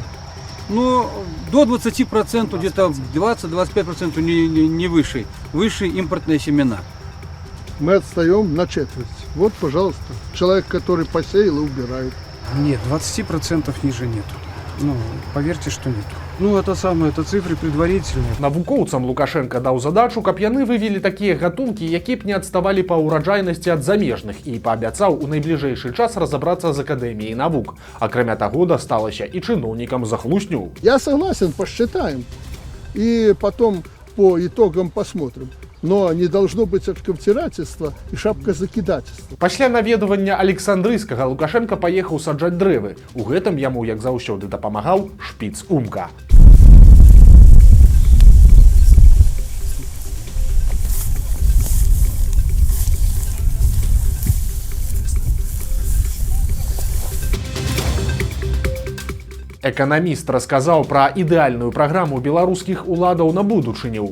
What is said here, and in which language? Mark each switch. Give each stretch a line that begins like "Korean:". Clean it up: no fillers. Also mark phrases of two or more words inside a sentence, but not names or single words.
Russian: Ну, до 20%, где-то 20-25% не выше. Выше импортные семена. Мы отстаем на четверть. Вот, пожалуйста, человек, который посеял и убирает. Нет, 20% ниже нету. Ну, поверьте, что нету. Ну, это цифры предварительные.
Belarusian: Навукоўцам Лукашенко даў задачу, каб яны вывелі такія гатункі, якія б не адставалі па ўраджайнасці ад замежных, і паабяцаў у найбліжэйшы час разабрацца з Акадэміяй навук. Акрамя таго, дасталася і чыноўнікам за хлусню.
Russian: Я согласен, посчитаем. И потом по итогам посмотрим. Но не должно быть отковтирательства и шапкозакидательства.
Belarusian: Пасля наведвання Александрыйскага Лукашенко паехаў саджаць дрэвы. У гэтым яму, як заўсёды, дапамагаў шпіц Умка. Эканаміст расказаў пра ідэальную праграму беларускіх уладаў на будучыню.